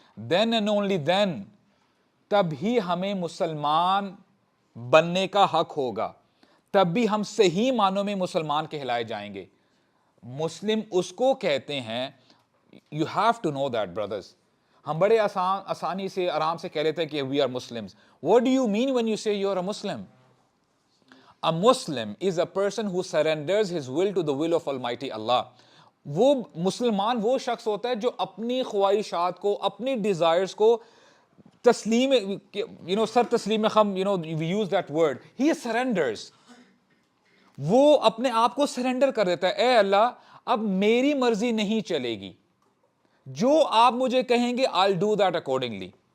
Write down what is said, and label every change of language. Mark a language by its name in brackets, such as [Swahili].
[English] then and only then, [Urdu] تب ہی ہمیں مسلمان بننے کا حق ہوگا, تب بھی ہم صحیح معنوں میں مسلمان کہلائے جائیں گے. مسلم اس کو کہتے ہیں, [English] You have to know that brothers. [Urdu] ہم بڑے آسانی سے آرام سے کہہ لیتے ہیں کہ [English] We are Muslims. What do you mean when you say you are a Muslim? A Muslim is a person who surrenders his will to the will of Almighty Allah. [Urdu] وہ مسلمان وہ شخص ہوتا ہے جو اپنی خواہشات کو, اپنی ڈیزائرز کو تسلیم, سر تسلیم خم, [English] we use that word, he surrenders. [Urdu] وہ اپنے آپ کو سرنڈر کر دیتا ہے, اے اللہ اب میری مرضی نہیں چلے گی, جو آپ مجھے کہیں گے [English] I'll do that accordingly.